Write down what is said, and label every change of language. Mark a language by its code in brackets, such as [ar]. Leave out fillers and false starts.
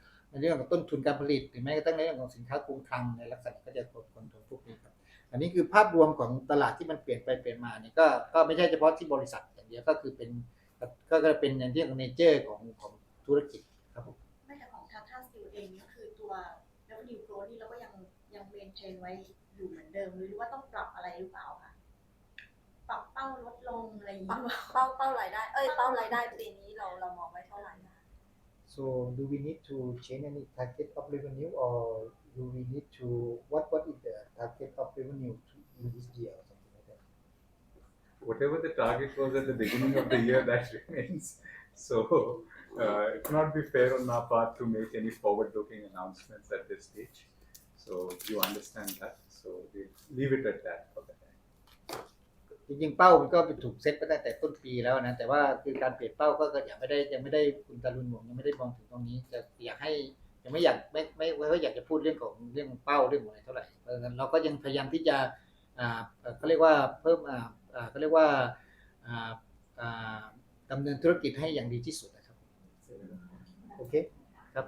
[th] ในเรื่องของต้นทุนการผลิตหรือแม้กระทั่งในเรื่องของสินค้าคงคลังในลักษณะก็จะคอนโทรลพวกนี้ครับอันนี้คือภาพรวมของตลาดที่มันเปลี่ยนไปเปลี่ยนมาเนี่ยก็ไม่ใช่เฉพาะที่บริษัทอย่างเดียวก็คือเป็นอย่างที่ของเนเจอร์ของธุรกิจครับผม ไม่แต่ของ Tata Steel เองก็คือตัว revenue growth นี่เราก็ยังเมนเทนไว้อยู่เหมือนเดิมหรือว่าต้องปรับอะไรหรือเปล่าคะปรับเป้าลดลงอะไรอย่างนี้ เป้ารายได้เป้ารายได้ปีนี้เรามองไว้เท่าไหร่นะ [en] So do we need to change any target of revenue or do we need to what is the target of revenue in this year or something like that? Whatever the target was at the beginning of the year, that remains. So it will not be fair on our part to make any forward-looking announcements at this stage. So you understand that. So we leave it at that for the time. [th] จริงๆเป้ามันก็ถูกเซตไปตั้งแต่ต้นปีแล้วนะแต่ว่าคือการเปลี่ยนเป้าก็ยังไม่ได้คุณตาลุนยังไม่ได้มองถึงตรงนี้จะอยากให้ยังไม่อยากจะพูดเรื่องของเป้าเรื่องอะไรเท่าไหร่เพราะฉะนั้นเราก็ยังพยายามที่จะ เขาเรียกว่าเพิ่มเขาเรียกว่าอ่าอ่าดำเนินธุรกิจให้อย่างดีที่สุดนะครับโอเคครับ